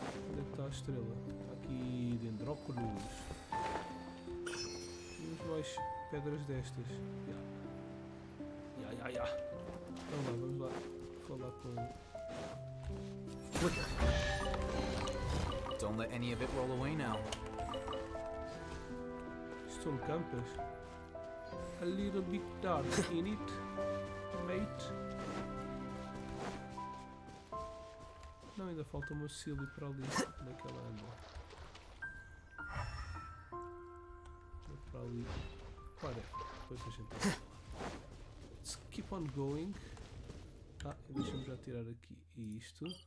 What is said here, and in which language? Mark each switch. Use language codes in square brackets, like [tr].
[pt] Onde é que está a estrela? Está aqui dentro, óculos. Temos mais pedras destas. Ya. Então lá, vamos lá falar com... [en] Flicker. Don't let any of it roll away now. [pt] Isto são campas. [en] A little bit dark in it, mate. [pt] Não, ainda falta uma Silly para ali. Onde é que ela anda? Anda para ali. Ora, depois a gente... [en] Let's keep on going. [pt] Ah, deixa-me já tirar aqui isto.